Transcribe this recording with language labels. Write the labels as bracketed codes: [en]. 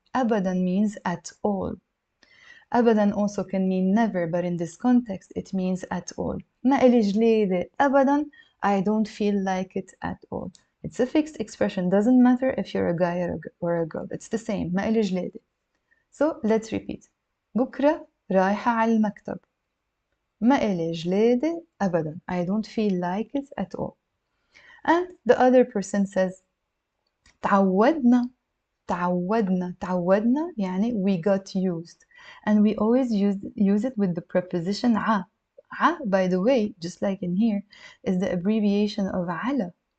[en] أبدا means at all. أبدا also can mean never, but in this context it means at all. [ar] ما إلي جليدة أبدا, [en] I don't feel like it at all. It's a fixed expression, doesn't matter if you're a guy or a girl, it's the same. [ar] ما إلي جليدة. [en] So let's repeat. [ar] بكرة رايحة على المكتب. ما إلي جليدة أبدا. [en] I don't feel like it at all. And the other person says تعودنا. [ar] تعودنا يعني [en] we got used. And we always use it with the preposition ع. ع, by the way, just like in here, is the abbreviation of على.